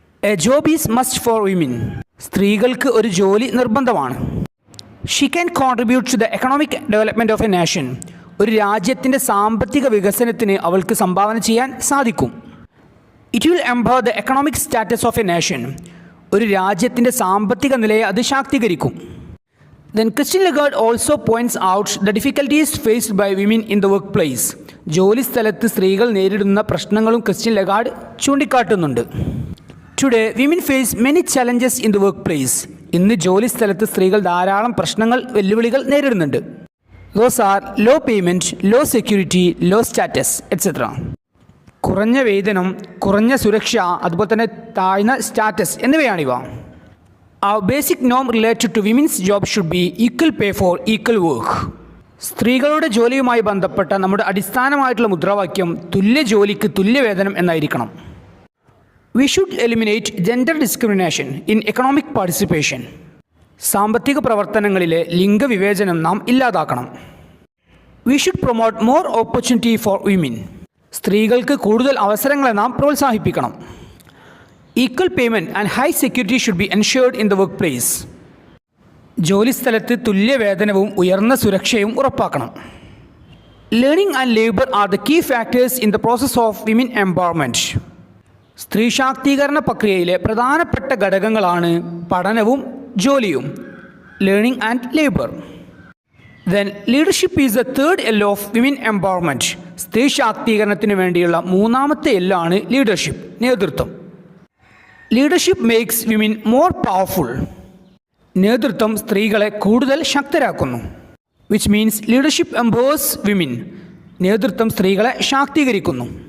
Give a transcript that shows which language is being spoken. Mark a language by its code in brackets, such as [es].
[en] A job is must for women. [ml] സ്ത്രീകൾക്ക് ഒരു ജോലി നിർബന്ധമാണ്. [en] She can contribute to the economic development of a nation. [ml] ഒരു രാജ്യത്തിൻ്റെ സാമ്പത്തിക വികസനത്തിന് അവൾക്ക് സംഭാവന ചെയ്യാൻ സാധിക്കും. [en] It will empower the economic status of a nation. [ml] ഒരു രാജ്യത്തിൻ്റെ സാമ്പത്തിക നിലയെ അത് ശാക്തീകരിക്കും. [en] Then Christine Lagarde also points out the difficulties faced by women in the workplace. [ml] ജോലി സ്ഥലത്ത് സ്ത്രീകൾ നേരിടുന്ന പ്രശ്നങ്ങളും Christian Lagarde ചൂണ്ടിക്കാട്ടുന്നുണ്ട്. [en] Today, women face many challenges in the workplace. [ml] ഇന്ന് ജോലി സ്ഥലത്ത് സ്ത്രീകൾ ധാരാളം പ്രശ്നങ്ങൾ, വെല്ലുവിളികൾ നേരിടുന്നുണ്ട്. [en] Those are low payment, low security, low status, etc. [ml] കുറഞ്ഞ വേതനം, കുറഞ്ഞ സുരക്ഷ, അതുപോലെ തന്നെ താഴ്ന്ന status എന്നിവയാണിവ. [en] Our basic norm related to women's job should be equal pay for equal work. [ml] സ്ത്രീകളുടെ ജോലിയുമായി ബന്ധപ്പെട്ട നമ്മുടെ അടിസ്ഥാനമായിട്ടുള്ള മുദ്രാവാക്യം തുല്യ ജോലിക്ക് തുല്യവേതനം എന്നായിരിക്കണം. [en] We should eliminate gender discrimination in economic participation. [ml] സാമ്പത്തിക പ്രവർത്തനങ്ങളിലെ ലിംഗവിവേചനം നാം ഇല്ലാതാക്കണം. [en] We should promote more opportunity for women. [ml] സ്ത്രീകൾക്ക് കൂടുതൽ അവസരങ്ങളെ നാം പ്രോത്സാഹിപ്പിക്കണം. [en] Equal payment and high security should be ensured in the workplace. [ml] ജോലിസ്ഥലത്ത് തുല്യവേതനവും ഉയർന്ന സുരക്ഷയും ഉറപ്പാക്കണം. [en] Learning and labor are the key factors in the process of women empowerment. [ml] സ്ത്രീ ശാക്തീകരണ പ്രക്രിയയിലെ പ്രധാനപ്പെട്ട ഘടകങ്ങളാണ് പഠനവും ജോലിയും. [en] Learning and labour. Then leadership is the third L of women empowerment. [ml] സ്ത്രീ ശാക്തീകരണത്തിന് വേണ്ടിയുള്ള മൂന്നാമത്തെ L ആണ് ലീഡർഷിപ്പ്, നേതൃത്വം. [en] Leadership makes women more powerful. [ml] നേതൃത്വം സ്ത്രീകളെ കൂടുതൽ ശക്തരാക്കുന്നു. [en] Which means leadership empowers women. [ml] നേതൃത്വം സ്ത്രീകളെ ശാക്തീകരിക്കുന്നു.